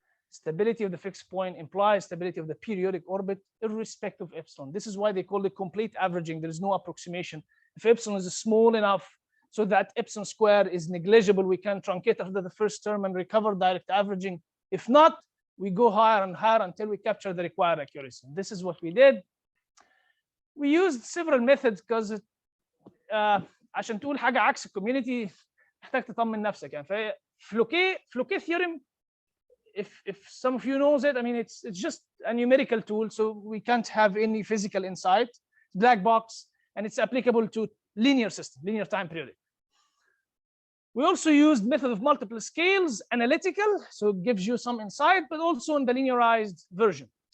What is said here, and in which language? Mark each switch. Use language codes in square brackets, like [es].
[en] Stability of the fixed point implies stability of the periodic orbit, irrespective of epsilon. This is why they call it complete averaging. There is no approximation. If epsilon is small enough so that epsilon square is negligible, we can truncate after the first term and recover direct averaging. If not, we go higher and higher until we capture the required accuracy. This is what we did. We used several methods because [ar] عشان تقول حاجه عكس الكوميونتي محتاج تطمن نفسك يعني. [en] Floquet theorem, if some of you knows it, I mean it's just a numerical tool, so we can't have any physical insight. Black box, and it's applicable to linear system, linear time periodic. We also used method of multiple scales, analytical, so it gives you some insight, but also in the linearized version.